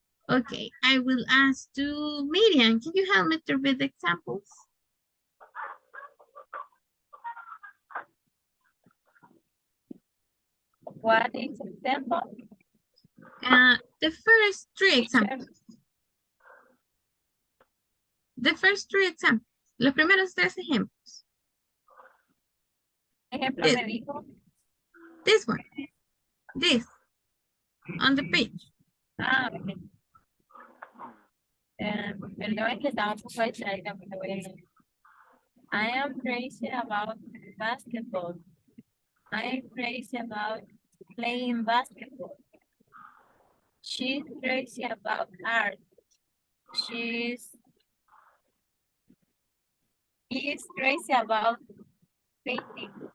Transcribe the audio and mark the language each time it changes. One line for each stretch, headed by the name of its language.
English: Okay, I will ask to Miriam. Can you help me to read the examples? What is example? The first three examples. The first three examples.
Spanish: Los primeros tres ejemplos. Ejemplo me dijo.
English: This one. This. On the page. Ah, ok.
Spanish: Perdón, es que estaba un poco distraída porque voy a decir.
English: I am crazy about basketball. I am crazy about playing basketball. She's crazy about art. He is crazy about painting.